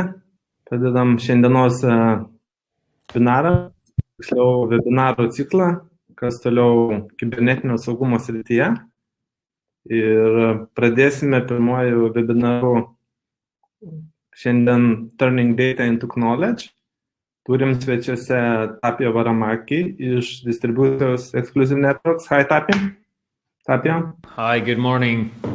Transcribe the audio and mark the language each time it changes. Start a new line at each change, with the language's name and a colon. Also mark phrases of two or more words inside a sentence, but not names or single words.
Lithuanian: Pradedam šiandienos webinarą, tiksliau webinaro ciklą, kas toliau kibernetinio saugumo srityje. Ir pradėsime pirmojų webinarų šiandien Turning Data into Knowledge. Turim svečiuose Tapio Väärämäki iš distribucijos Exclusive Networks. Hi, Tapio. Tapio.
English: Hi, good morning.